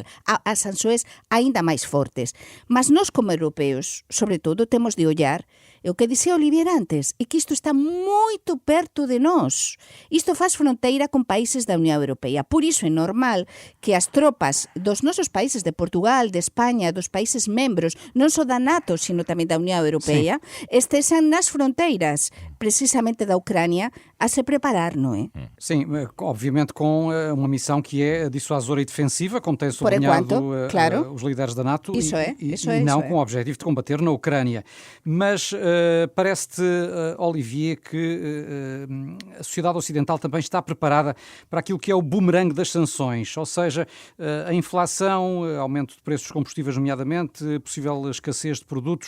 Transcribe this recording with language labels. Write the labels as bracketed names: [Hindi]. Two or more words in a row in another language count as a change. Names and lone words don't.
[Galician] As sanções aínda máis fortes. Mas nós, como europeos, sobre todo, temos de ollar o que dixía Olivier antes, é que isto está moito perto de nós. Isto faz fronteira con países da Unión Europea. Por iso é normal que as tropas dos nosos países, de Portugal, de España, dos países membros, non só da NATO, sino tamén da Unión Europea, estesen nas fronteiras, precisamente da Ucrânia, a se preparar, não é? [Portuguese] Sim, obviamente com uma missão que é dissuasora e defensiva, como tem sublinhado claro, os líderes da NATO, e não com o objetivo de combater na Ucrânia. Mas parece-te, Olivier, que a sociedade ocidental também está preparada para aquilo que é o boomerang das sanções, ou seja, a inflação, aumento de preços dos combustíveis, nomeadamente, possível escassez de produtos.